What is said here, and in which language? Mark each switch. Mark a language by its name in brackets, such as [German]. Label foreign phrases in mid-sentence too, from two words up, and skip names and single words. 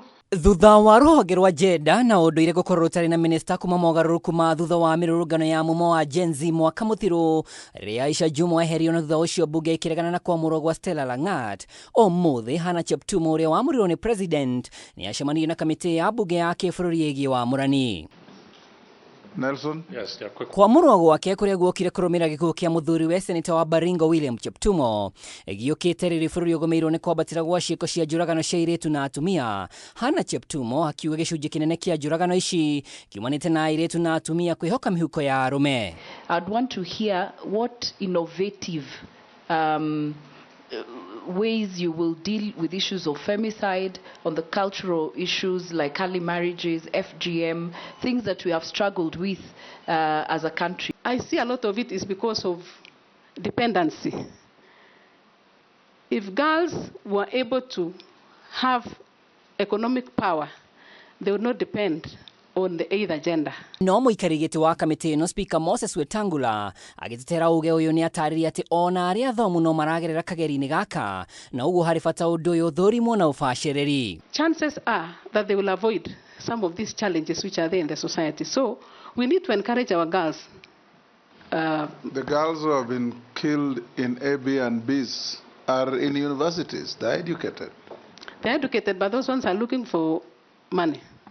[Kikuyu] Thutha wa rũhonge rwa Jeda na ũndũire gũkorwo rũtarĩ na minista kuma mogarũrũku ma thutha wa mĩrũrũngano ya mumo wa Gen Z mwaka mũthiru rĩrĩa Hanna Cheptumo eherio na thutha ũcio bunge ĩkĩregana na kwamũrwo gwa Stella Lang'at. Ũmũthĩ Hanna Cheptumo ũrĩa wamũrirwo nĩ president nĩ acemanirie na kamĩtĩ ya bunge ya kĩbũrũri ĩgiĩ wamũrani. Nelson? [English] Yes, yeah, quick. Kwamũrwo gwake kũrĩa guokire kũrũmĩrĩra gĩkuũ kĩa mũthuri we seneta wa Baringo William Cheptumo gĩũkĩte rĩrĩ bũrũri ũgũmĩirwo nĩ kwambatĩra gwa ciĩko cia njũragano cia airĩtu na atumia. Hanna Cheptumo akiuga gĩcunjĩ kĩnene kĩa njũragano ici kiumanĩte na airĩtu na atumia kwĩhoka mĩhuko ya arũme. I'd want to hear what innovative ways you will deal with issues of femicide, on the cultural issues like early marriages, FGM, things that we have struggled with as a country. I see a lot of it is because of dependency. If girls were able to have economic power, they would not depend on the either gender. [Kikuyu] No mũikari gĩtĩ wa kamĩtĩ ĩno Speaker Moses Wetangula agĩtetera uge ũyũ nĩ atarĩria atĩ ona arĩa athomu no maragerera kageri-inĩ gaka na ũguo harĩ bata ũndũ ũyũ ũthũrimwo na ũbacĩrĩri. [English] Chances are that they will avoid some of these challenges which are there in the society. So we need to encourage our girls. The girls who have been killed in A, B and Bs are in universities. They're educated. They're educated, but those ones are looking for money.